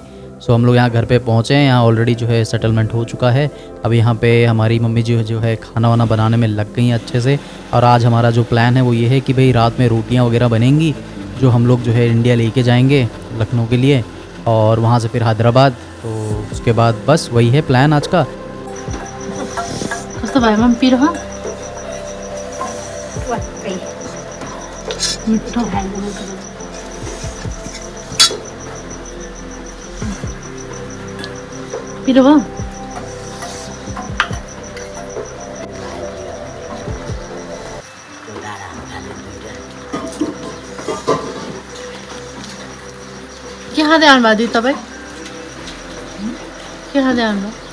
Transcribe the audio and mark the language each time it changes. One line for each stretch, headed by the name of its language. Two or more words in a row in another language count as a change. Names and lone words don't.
Hindi: सो हम लोग यहाँ घर पे पहुँचे हैं। यहाँ ऑलरेडी जो है सेटलमेंट हो चुका है। अब यहाँ पे हमारी मम्मी जो है खाना वाना बनाने में लग गई हैं अच्छे से। और आज हमारा जो प्लान है वो ये है कि भाई रात में रोटियाँ वगैरह बनेंगी जो हम लोग जो है इंडिया लेके जाएंगे लखनऊ के लिए और वहाँ से फिर हैदराबाद। तो उसके बाद बस वही है प्लान आज का।
Nepali: कस्तो भयो मम्मी पिरो हो मिठो पिरो भयो के खाँदै आउनुभयो दिदी तपाईँ के खाँदै आउनुभयो